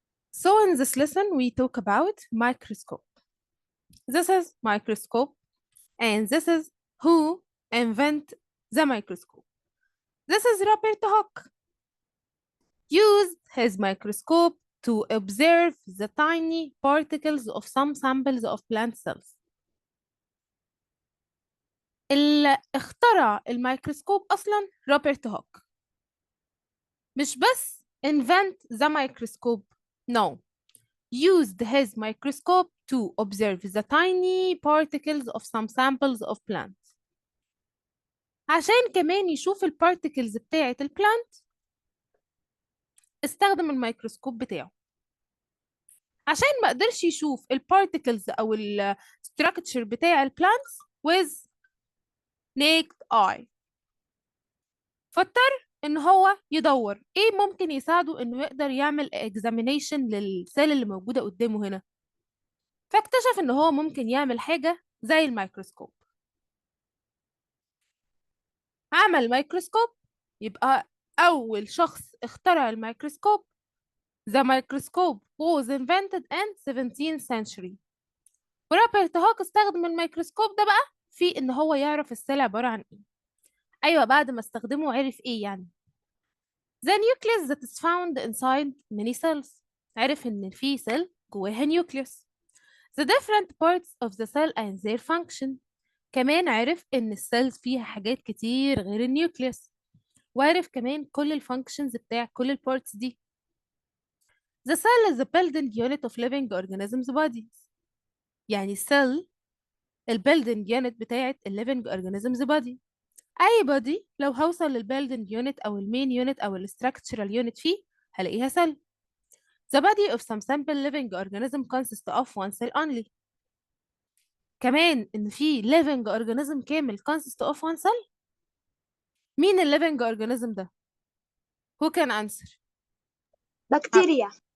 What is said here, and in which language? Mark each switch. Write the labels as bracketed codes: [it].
[en] So in this lesson, we talk about microscope. This is microscope, and this is who invent the microscope. This is Robert Hooke. Used his microscope to observe the tiny particles of some samples of plant cells. [ar] اللي اخترع الميكروسكوب أصلا روبرت هوك. مش بس [en] invent the microscope, no. Used his microscope to observe the tiny particles of some samples of plants. [ar] عشان كمان يشوف البارتيكلز بتاعة البلانت استخدم الميكروسكوب بتاعه. عشان ما قدرش يشوف البارتيكلز أو الستراكتشر بتاع البلانتس [en] with naked eye. [ar] فاضطر إن هو يدور إيه ممكن يساعده إنه يقدر يعمل examination للسيل اللي موجودة قدامه هنا. فاكتشف إن هو ممكن يعمل حاجة زي الميكروسكوب. عمل ميكروسكوب، يبقى أول شخص اخترع الميكروسكوب. [en] The microscope was invented in 17th century. [ar] وروبرت هوك استخدم الميكروسكوب ده بقى في إن هو يعرف السيل عبارة عن إيه. أيوة، بعد ما استخدمه عرف إيه يعني. [en] The nucleus that is found inside many cells. [ar] عرف إن في سيل جواها nucleus. [en] The different parts of the cell and their function. [ar] كمان عرف إن السيلز فيها حاجات كتير غير النيوكليوس. وعرف كمان كل الفانكشنز بتاع كل البارتس دي. [en] The cell is the building unit of living organisms bodies. [ar] يعني السيل البيلدينج يونت بتاعت الليفنج [en] organisms body. [ar] أي body لو هوصل للبيلدينج يونت أو المين يونت أو الستراكتشرال يونت فيه هلاقيها cell. [en] The body of some simple living organism consists of one cell only. [ar] كمان إن في [en] living organism [ar] كامل [en] consists of one cell. [ar] مين ال [en] living organism [ar] ده؟ [en] Who can answer؟ [ar] بكتيريا.